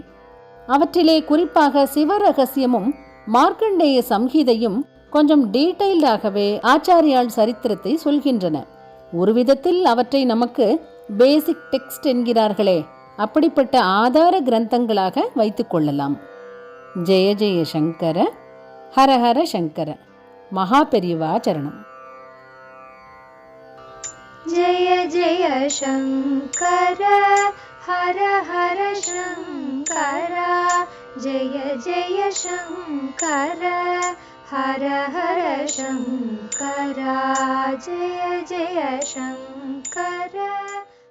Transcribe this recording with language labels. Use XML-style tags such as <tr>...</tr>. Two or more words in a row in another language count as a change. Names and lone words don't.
<ta>அவற்றிலே குறிப்பாக சிவரகசியமும் மார்க்கண்டேய சம்ஹிதையும் கொஞ்சம் டீட்டெயில்டாகவே ஆச்சாரியால் சரித்திரத்தை சொல்கின்றன. ஒரு விதத்தில் அவற்றை நமக்கு</ta> <en>basic text</en> <ta>என்கிறார்களே, அப்படிப்பட்ட ஆதார கிரந்தங்களாக வைத்துக் கொள்ளலாம்.</ta> <sa>जय जय शङ्कर, हर हर शङ्कर.</sa> <ta>மகா பெரியவா சரணம்.</ta> <sa>जय जय शङ्कर हर हर शङ्कर जय जय शङ्कर हर हर शङ्कर जय जय शङ्कर.</sa>